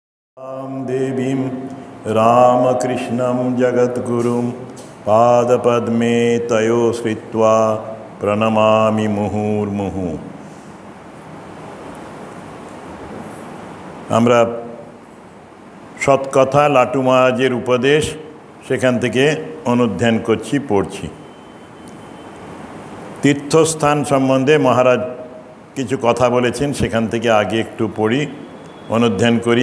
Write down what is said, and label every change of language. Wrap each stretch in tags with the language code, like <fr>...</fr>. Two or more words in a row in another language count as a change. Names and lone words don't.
<sa>देवीं रामकृष्णं जगद्गुरुं पादपद्मे तयो श्रित्वा प्रणमामि मुहुर्मुहु।</sa> <bn>আমরা সৎকথা লাটু মহারাজের উপদেশ সেখান থেকে অনুধ্যান করছি, পড়ছি। তীর্থস্থান সম্বন্ধে মহারাজ কিছু কথা বলেছেন, সেখান থেকে আগে একটু পড়ি, অনুধ্যান করি।</bn>